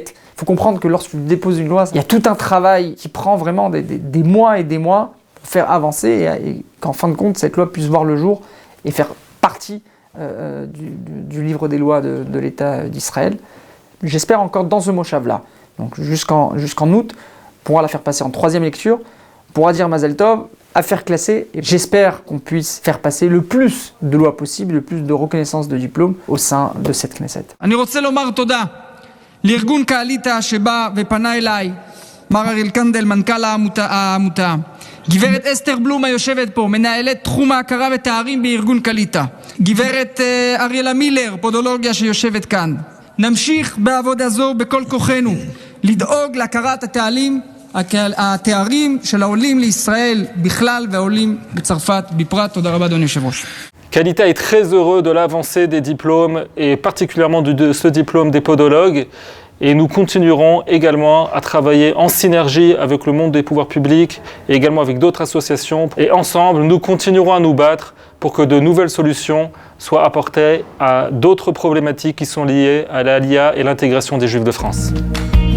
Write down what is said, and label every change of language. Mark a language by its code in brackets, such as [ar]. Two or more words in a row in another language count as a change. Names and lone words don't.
[fr] Il faut comprendre que lorsque tu déposes une loi, il y a tout un travail qui prend vraiment des mois et des mois pour faire avancer et qu'en fin de compte, cette loi puisse voir le jour et faire partie du livre des lois de l'État d'Israël. J'espère encore dans ce moshav-là, donc jusqu'en août, on pourra la faire passer en 3e lecture, on pourra dire [he] מזל טוב, [fr] affaire classée, et j'espère qu'on puisse faire passer le plus de lois possible, le plus de reconnaissance de diplômes au sein de cette Knesset. [he] אני רוצה לומר תודה לארגון קעליטה שבא ופנה אליי, מר אריאל קנדל, מנכ"ל העמותה, גברת אסתר בלום היושבת פה, מנהלת תחום ההכרה ותארים בארגון קעליטה, גברת אריאלה מילר, פודולוגיה שיושבת כאן. נמשיך בעבודה זו בכל כוחנו, לדאוג להכרת התארים של העולים לישראל בכלל והעולים בצרפת בפרט. תודה רבה אדוני יושב-ראש. [fr] Kalita est très heureux de l'avancée des diplômes et particulièrement de ce diplôme des podologues. Et nous continuerons également à travailler en synergie avec le monde des pouvoirs publics et également avec d'autres associations. Et ensemble, nous continuerons à nous battre pour que de nouvelles solutions soient apportées à d'autres problématiques qui sont liées à l'Aliyah et l'intégration des Juifs de France.